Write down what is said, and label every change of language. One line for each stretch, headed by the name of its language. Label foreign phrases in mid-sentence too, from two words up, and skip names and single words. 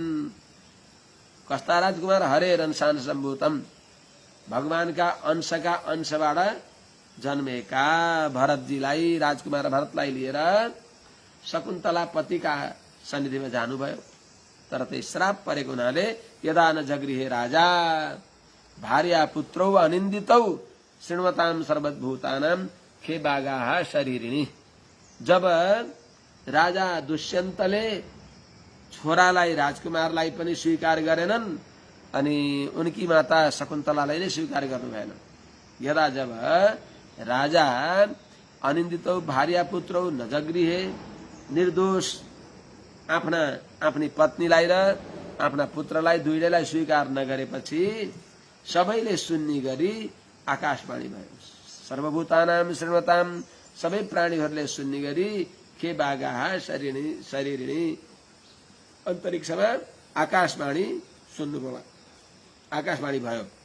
Nepali: कस्ता राजकुमार? हरे रंशान सम्भूतम, भगवानका अंशका अंशबाट जन्मेका भरतजीलाई, राजकुमार भरतलाई लिएर शकुन्तला पतिका सन्निधिमा जानुभयो। तर त्यही श्राप परेको हुनाले
Sanskrit: यदा न जगृहे राजा भार्या पुत्रौ अनिन्दितौ शृण्वताम सर्वभूतानाम खे बागाहा शरीरिणी।
Nepali: जब राजा दुष्यन्तले छोरालाई, राजकुमारलाई पनि स्वीकार गरेनन् अनि उनकी माता शकुन्तलालाई नै स्वीकार गर्नु भएन।
Sanskrit: यदा जब राजा अनिन्दितौ भार्या पुत्रौ नजगृहे,
Nepali: निर्दोष आफ्नी पत्नीलाई र आफ्ना पुत्रलाई दुईटैलाई स्वीकार नगरेपछि सबैले सुन्ने गरी आकाशवाणी भयो।
Sanskrit: सर्वभूतानाम शृण्वताम,
Nepali: सबै प्राणीहरूले सुन्ने गरी
Sanskrit: के बागाहा शरीरिणी,
Nepali: अन्तरिक्षमा आकाशवाणी सुन्नुभयो, आकाशवाणी भयो।